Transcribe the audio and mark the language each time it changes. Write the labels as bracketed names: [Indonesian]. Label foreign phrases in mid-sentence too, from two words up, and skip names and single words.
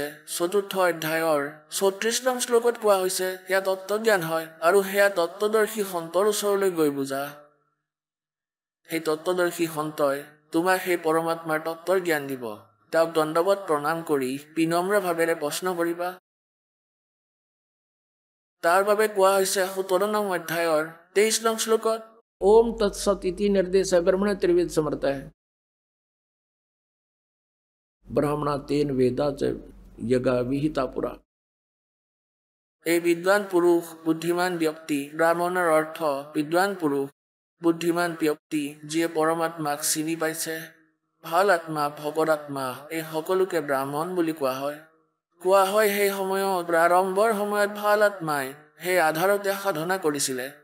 [Assamese] 4ৰ্থ অধ্যায়ৰ 34 শ্লোকত কোৱা হৈছে সেয়া তত্ত্বজ্ঞান হয়, আৰু সেয়া তত্ত্বদৰ্শী সন্তৰ ওচৰলৈ গৈ বুজা। সেই তত্ত্বদৰ্শী সন্তই তোমাক সেই পৰমাত্মাৰ তত্ত্বৰ জ্ঞান দিব। তেওঁক দণ্ডৱত প্ৰণাম কৰি বিনম্ৰ ভাৱেৰে প্ৰশ্ন কৰিবা। তাৰ বাবে কোৱা হৈছে 17 নং অধ্যায়ৰ 23 নং শ্লোকত [Sanskrit] ओम तत्सत इति निर्देश ब्रह्मण त्रिवेद समर्थ है ब्राह्मणा तेन वेदा च यज्ञ विहिता पुरा। [Assamese] এই বিদ্বান পুৰুষ বুদ্ধিমান ব্যক্তি, ব্ৰাহ্মণৰ অৰ্থ বিদ্বান পুৰুষ বুদ্ধিমান ব্যক্তি যিয়ে পৰমাত্মাক চিনি পাইছে। ভাল আত্মা, ভগত আত্মা এই সকলোকে ব্ৰাহ্মণ বুলি কোৱা হয়। কোৱা হয় সেই সময়ত প্ৰাৰম্ভৰ সময়ত ভাল আত্মাই সেই আধাৰতে সাধনা কৰিছিলে।